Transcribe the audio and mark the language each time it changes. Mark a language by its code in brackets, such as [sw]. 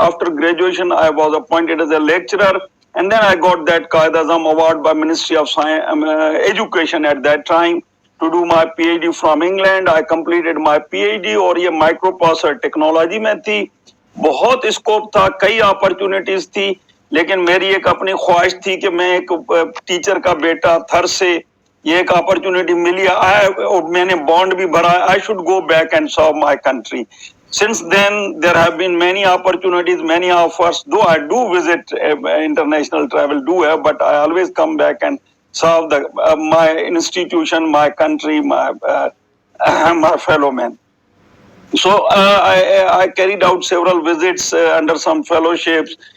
[en] After graduation, I was appointed as a lecturer, and then I got that Qaid-e-Azam award by Ministry of Education at that time to do my PhD from England. I completed my PhD [ur] اور یہ microprocessor technology میں تھی. بہت scope تھا، کئی opportunities تھی، لیکن میری ایک اپنی خواہش تھی کہ میں ایک ٹیچر کا بیٹا تھر سے یہ ایک اپرچونٹی ملی، میں نے بانڈ بھی بھرا، [en] I should go back and serve my country. Since then, there have been many opportunities, many offers. Though I do visit international travel, but I always come back and serve my institution, my country, my fellow men. So I carried out several visits under some fellowships.